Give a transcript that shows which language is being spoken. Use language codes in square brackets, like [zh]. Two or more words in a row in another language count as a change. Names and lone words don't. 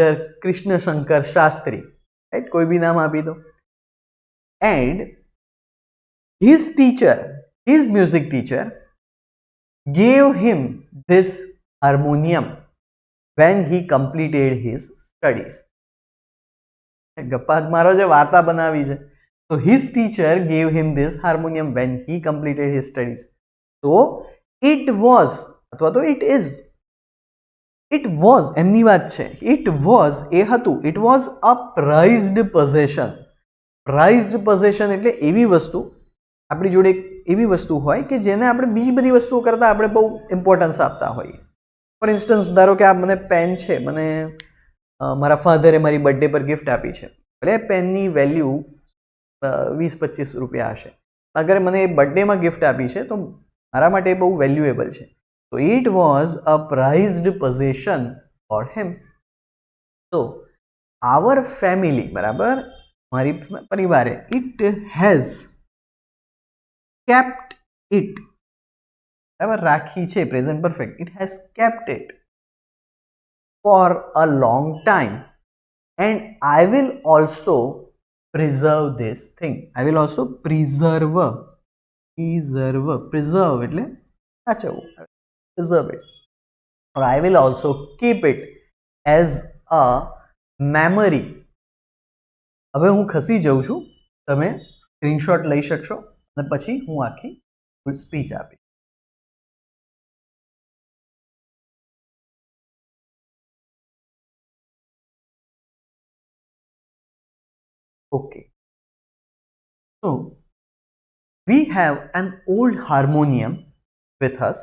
[en] Krishna Shankar Shastri, right? [hi] कोई भी नाम आपी दो. [en] And his teacher, his music teacher, gave him this harmonium when he completed his studies. [gu] ગપ્પા મારો જે વાર્તા બનાવી છે. [en] So his teacher gave him this harmonium when he completed his studies. So it was, [gu] અથવા તો [en] it is, it was, [gu] એમની વાત છે, [en] it was, [gu] એ હતું, [en] it was a prized possession. Prized possession [gu] એટલે એવી વસ્તુ, આપણી જોડે એવી વસ્તુ હોય કે જેને આપણે બીજી બધી વસ્તુઓ કરતાં આપણે બહુ ઇમ્પોર્ટન્સ આપતા હોઈએ. [en] for instance, [gu] ધારો કે આ મને પેન છે, મને મારા ફાધરે મારી બર્થડે પર ગિફ્ટ આપી છે, ભલે પેનની વેલ્યુ 20-25 રૂપિયા હશે, અગર મને બર્થડેમાં ગિફ્ટ આપી છે તો મારા માટે બહુ વેલ્યુએબલ છે. [en] તો it was a prized possession for him. તો our family, બરાબર, [gu] મારી પરિવારે, [en] it has kept it, [gu] બરાબર, રાખી છે, [en] present perfect, it has kept it for a long time, and I will also preserve this thing. I will also preserve [gu] એટલે સાચવવું, [en] preserve it, or I will also keep it as a memory. [gu] હવે હું ખસી જાઉં છું, તમે સ્ક્રીનશોટ લઈ શકશો અને પછી હું આખી સ્પીચ આપીશ. [en] Okay, so we have an old harmonium with us.